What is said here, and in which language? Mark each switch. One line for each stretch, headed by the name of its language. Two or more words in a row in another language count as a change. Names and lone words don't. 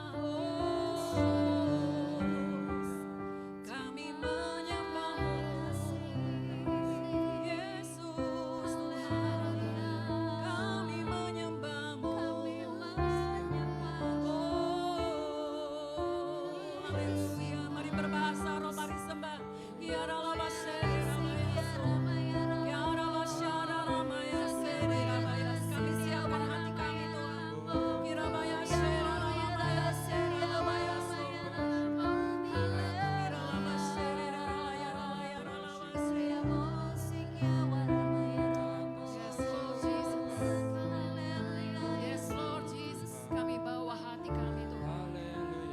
Indonesian: Oh, kami menyembah Yesus Tuhan, kami menyembah-Mu. Oh, haleluya, mari berbahasa roh, mari sembah. Ya Rama Shera Maya, Ya Rama Shera Maya, Shera Maya. Kami siapkan hati kami Tuhan. Ya Rama Shera Maya, Shera Maya, Ya Rama Shera Maya, Ya Rama Shera.
English: Yes Lord Jesus, yes Lord Jesus,
Indonesian: kami bawa hati kami Tuhan.